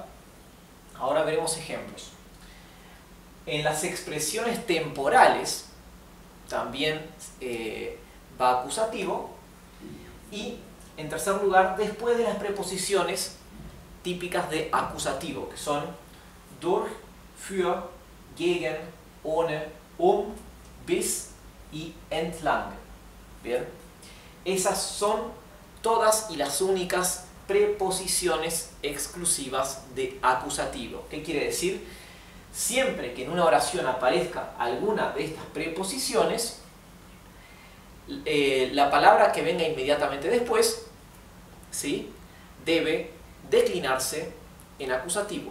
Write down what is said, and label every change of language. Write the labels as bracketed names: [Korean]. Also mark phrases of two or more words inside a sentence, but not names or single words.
[Spanish] Ahora veremos ejemplos. En las expresiones temporales también va acusativo. Y en tercer lugar, después de las preposiciones típicas de acusativo, que son [German] durch, für, gegen, ohne, bis [Spanish] y entlang. Bien, esas son todas y las únicas preposiciones exclusivas de acusativo. ¿Qué quiere decir? Siempre que en una oración aparezca alguna de estas preposiciones, la palabra que venga inmediatamente después, ¿sí?, debe declinarse en acusativo.